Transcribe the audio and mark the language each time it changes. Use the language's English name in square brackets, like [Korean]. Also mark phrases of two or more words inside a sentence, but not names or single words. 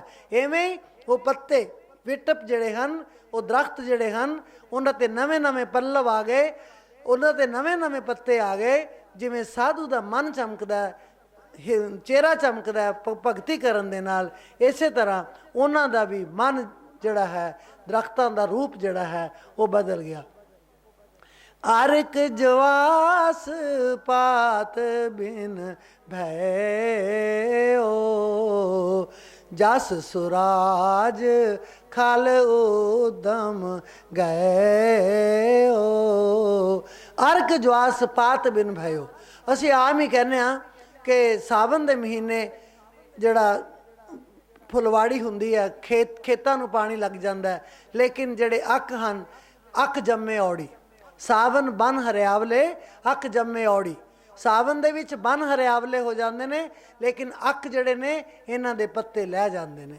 [Punjabi] ਇਵੇਂ ਉਹ ਪੱਤੇ ਵਿਟਪ ਜਿਹੜੇ ਹਨ, ਉਹ ਦਰਖ਼ਤ ਜਿਹੜੇ ਹਨ, ਉਨ੍ਹਾਂ ਤੇ ਨਵੇਂ ਨਵੇਂ ਪੱਲਵ ਆ ਗਏ, ਉਨ੍ਹਾਂ ਤੇ ਨਵੇਂ ਨਵੇਂ ਪੱਤੇ ਆ ਗਏ। ਜਿਵੇਂ ਸਾਧੂ ਕਾ ਮਨ ਚਮਕਦਾ, ਚਿਹਰਾ ਚਮਕਦਾ ਭਗਤੀ ਕਰਨ ਦੇ ਨਾਲ, ਇਸ ਤਰ੍ਹਾਂ ਉਨ੍ਹਾਂ ਦਾ ਭੀ ਮਨ ਜਿਹੜਾ ਹੈ, ਦਰਖ਼ਤਾਂ ਦਾ ਰੂਪ ਜਿਹੜਾ ਹੈ ਉਹ ਬਦਲ ਗਿਆ। [Awadhi] अर्क जवास पात बिन भयो, जस सुराज खल उदम गए। अर्क जवास पात बिन भयो। [Punjabi] ਅਸੀਂ ਆਮ ਹੀ ਕਹਿੰਦੇ ਹਾਂ ਕਿ ਸਾਵਣ ਦੇ ਮਹੀਨੇ ਜਿਹੜਾ ਫੁਲਵਾੜੀ ਹੁੰਦੀ ਹੈ, ਖੇਤਾਂ ਨੂੰ ਪਾਣੀ ਲੱਗ ਜਾਂਦਾ ਹੈ, ਲੇਕਿਨ ਜਿਹੜੇ ਅੱਕ ਹਨ, ਅੱਕ ਜੰਮੇ ਔੜੀ। ਸਾਵਨ ਬਨ ਹਰਿਆਵਲੇ ਅੱਕ ਜੰਮੇ ਔੜੀ। ਸਾਵਨ ਦੇ ਵਿੱਚ ਬਨ ਹਰਿਆਵਲੇ ਹੋ ਜਾਂਦੇ ਨੇ, ਲੇਕਿਨ ਅੱਕ ਜਿਹੜੇ ਨੇ ਇਹਨਾਂ ਦੇ ਪੱਤੇ ਲੈ ਜਾਂਦੇ ਨੇ।